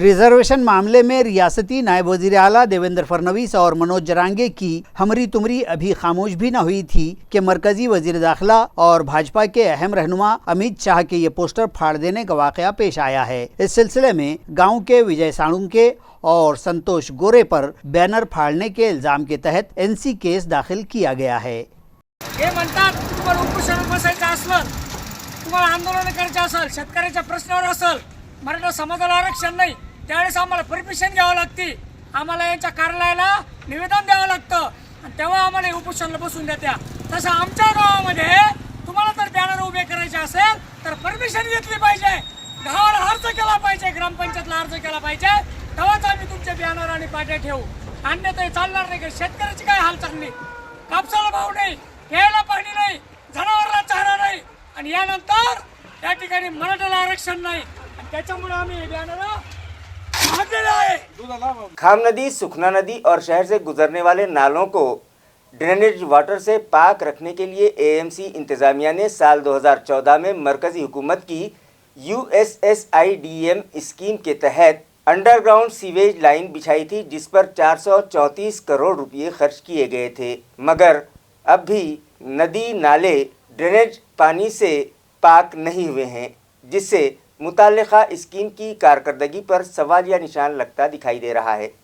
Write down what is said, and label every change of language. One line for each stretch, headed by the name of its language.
Hindi: Reservation मामले में रियासती नायब वज़ीर आला देवेंद्र फडणवीस और मनोज जरांगे की हमरी तुमरी अभी खामोश भी न हुई थी कि मरकजी वज़ीर दाखिला और भाजपा के अहम रहनुमा अमित शाह के ये पोस्टर फाड़ देने का वाक़या पेश आया है। इस सिलसिले में गाँव के विजय साळुंके और संतोष गोरे पर बैनर फाड़ने के इल्जाम के तहत NC केस दाखिल किया गया है।
Marathi: हे म्हणतात तुम्हाला उपोषण बसायचं असलं, तुम्हाला आंदोलन करायचं असेल, शेतकऱ्याच्या प्रश्नावर असेल, मराठा समाजाला आरक्षण नाही, त्यावेळेस आम्हाला परमिशन घ्यावं लागते, आम्हाला यांच्या कार्यालयाला निवेदन द्यावं लागतं आणि तेव्हा आम्हाला उपोषणाला बसून देत्या। तसं आमच्या गावामध्ये तुम्हाला जर बॅनर उभे करायचे असेल तर परमिशन घेतली पाहिजे, गावाला अर्ज केला पाहिजे, ग्रामपंचायतला अर्ज केला पाहिजे, तेव्हाच आम्ही तुमचे बॅनर आणि पाट्या ठेवू, अन्यथा चालणार नाही। शेतकऱ्याची काय हाल चालली, कापसाला भाव नाही, घ्यायला पाणी नाही, जनावराला चारा नाही आणि यानंतर या ठिकाणी मराठ्याला आरक्षण नाही आणि त्याच्यामुळे आम्ही हे बॅनर मागलेले आहे।
Hindi: खाम नदी, सुखना नदी और शहर से गुजरने वाले नालों को ड्रेनेज वाटर से पाक रखने के लिए AMC इंतज़ामिया ने साल 2014 में मरकज़ी हुकूमत की USSIDM स्कीम के तहत अंडरग्राउंड सीवेज लाइन बिछाई थी, जिस पर 434 करोड़ रुपये खर्च किए गए थे, मगर अब भी नदी नाले ड्रेनेज पानी से पाक नहीं हुए हैं, जिससे मुताल्लिका स्कीम की कारकर्दगी पर सवालिया निशान लगता दिखाई दे रहा है।